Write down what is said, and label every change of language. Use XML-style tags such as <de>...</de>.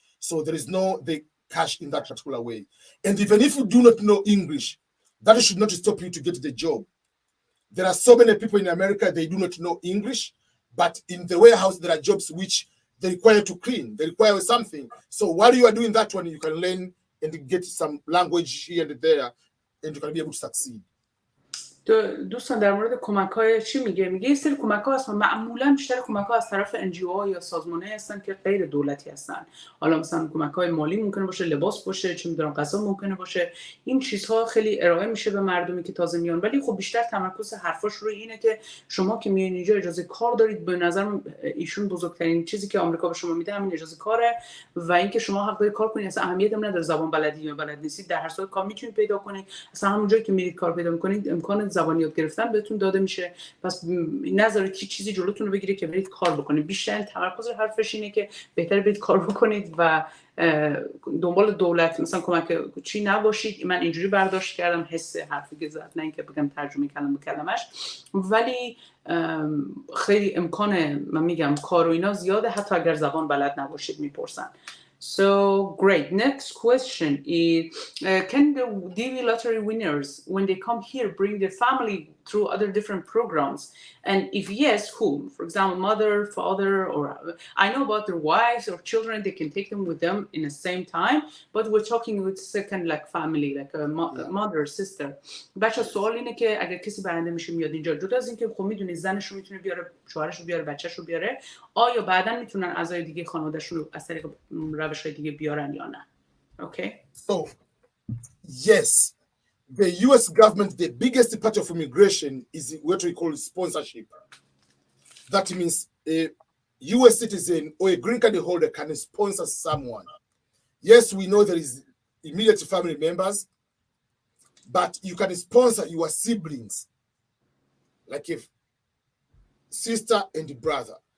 <en>So there is no the cash in that particular way. And even if you do not know English, that should not stop you to get the job. There are so many people in America, they do not know English, but in the warehouse, there are jobs which they require to clean, they require something. So while you are doing that one, you can learn and get some language here and there, and you can be able to succeed.</en> <fa>دوستان در مورد کمک‌های چی میگه یه سری کمک‌ها هستن، معمولا بیشتر کمک‌ها از طرف NGO یا سازمان‌هایی هستن که غیر دولتی هستن. حالا مثلا کمک‌های مالی ممکنه باشه، لباس باشه، چه می‌دونم غذا ممکنه باشه. این چیزها خیلی ارائه میشه به مردمی که تازه میان، ولی خب بیشتر تمرکز حرفاش روی اینه که شما که میایین اینجا اجازه کار دارید. به نظر ایشون بزرگترین چیزی که آمریکا به شما میده همین اجازه کاره و اینکه شما حق دارید کار کنید. اصلا اهمیتی هم نداره زبان بلدی یا بلد نیستید، در هر صورت کار میتونید پیدا کنید. اصلا همون جایی که میرید کار پیدا می‌کنید امکان زبان یاد گرفتن بهتون داده میشه. پس نذارید که چیزی جلوتون رو بگیره که برید کار بکنید. بیشتر تمرکز حرفش اینه که بهتره برید کار بکنید و دنبال دولت مثلا کمک چی نباشید. من اینجوری برداشت کردم حس حرفی که زد، نه اینکه بگم ترجمه کلمه به کلمش، ولی خیلی امکان من میگم کار و اینا زیاده حتی اگر زبان بلد نباشید میپرسن.</fa> <en>So great. Next question is, can the DV lottery winners, when they come here, bring their family through other different programs? And if yes, whom? For example, mother, father, or I know about their wives or children, they can take them with them in the same time, but we're talking with second like family, like a mother, sister.</en> <fa>بچه سوال اینه که اگر کسی برنده میشه میاد اینجا، جدا از اینکه خب میدونی زنش رو میتونه بیاره، شوهرش رو بیاره، بچه‌ش رو بیاره، آیا بعداً میتونن اعضای دیگه خانواده‌شون رو از طریق روش‌های دیگه بیارن یا نه؟ Okay.</fa> <en>So yes, the US government, the biggest part of immigration is what we call sponsorship. That means a US citizen or a green card holder can sponsor someone. Yes, we know there is immediate family members, but you can sponsor your siblings, like if sister and brother.</en>